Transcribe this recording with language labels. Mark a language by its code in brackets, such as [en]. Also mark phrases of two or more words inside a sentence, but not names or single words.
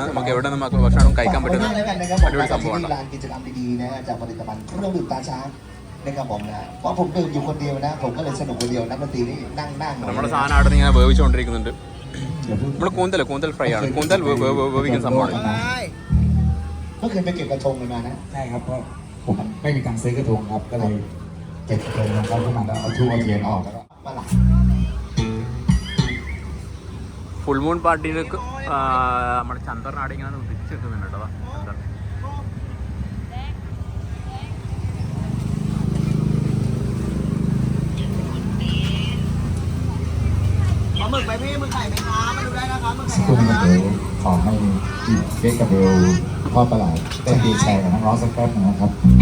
[ml] നമുക്ക് എവിടെ നമുക്ക് ഭക്ഷണം കഴിക്കാൻ പറ്റുന്ന അടിപൊളി സംഭവമാണ്. നമ്മുടെ സാധനം അവിടെ ഇങ്ങനെ വേവിച്ചുകൊണ്ടിരിക്കുന്നുണ്ട്. നമ്മൾ കൂന്തൽ ഫ്രൈ ആണ്. കൂന്തൽ വേവിക്കുന്ന സംഭവമാണ്. [th] เมื่อคืนไปเก็บกระทงกันมานะใช่ครับก็ไม่มีการซื้อกระทงครับก็เลยเก็บกระทงของเขาขึ้นมาแล้วเอาทูบเอาเทียนออกแล้วก็ประหลาด [en] full moon [ml] പാർട്ടിയിലേക്ക് നമ്മുടെ ചന്ദ്രനാട് ഇങ്ങനെ ഉദിച്ച് നിൽക്കുന്നുണ്ട് കേട്ടോ ചന്ദ്രൻ. [th] สักครู่นะครับเดี๋ยวขอให้เก๊กกับเบลทอดปลาไหลเต้นดีแชร์กับน้องร้องสักแป๊บนึงนะครับ